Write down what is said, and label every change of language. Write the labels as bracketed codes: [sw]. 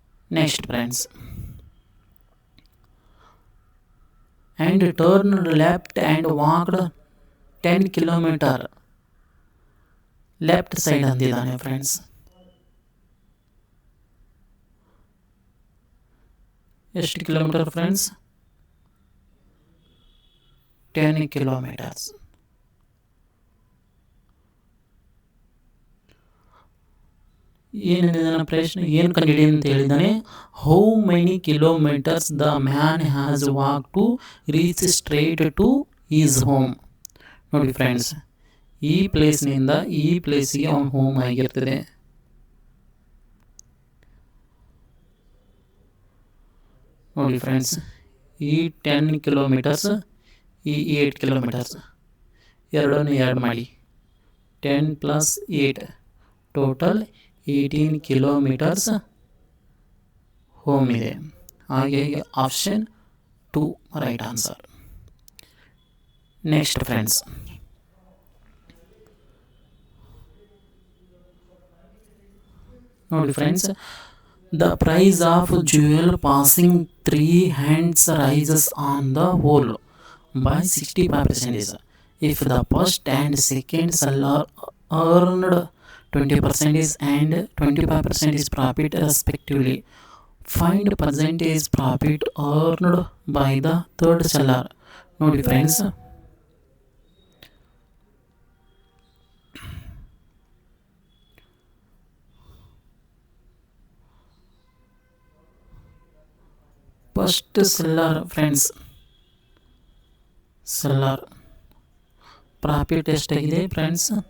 [en] Next friends, and turned left and walked 10 kilometer. [kn] Left side ಅಂದಿದ್ದಾನೆ friends. ಎಷ್ಟು kilometre friends? [en] 10 kilometers. [kn] ಏನಿದೆ ಪ್ರಶ್ನೆ? ಏನು ಕಂಡಿಡಿ ಅಂತ ಹೇಳಿದ್ದಾನೆ? [en] How many kilometres the man has walk to reach straight to his home. [kn] ನೋಡಿ friends, ಈ ಪ್ಲೇಸ್ನಿಂದ ಈ ಪ್ಲೇಸಿಗೆ ಅವನ ಹೋಮ್ ಆಗಿರ್ತದೆ. ನೋಡಿ ಫ್ರೆಂಡ್ಸ್, ಈ 10 kilometers, ಈ 8 kilometers, ಎರಡನ್ನು ಆ್ಯಡ್ ಮಾಡಿ 10 + 8 ಟೋಟಲ್ 18 kilometers ಹೋಮ್ ಇದೆ. ಹಾಗೆ option 2 right answer. Next friends, ನೋಡಿ friends, [en] the price of jewel passing 3 hands rises on the whole by 65%. If the first and second seller earned 20% and 25% is profit respectively, find percentage profit earned by the third seller. [kn] ನೋಡಿ friends, first seller friends, seller profit ಎಷ್ಟಾಗಿದೆ friends?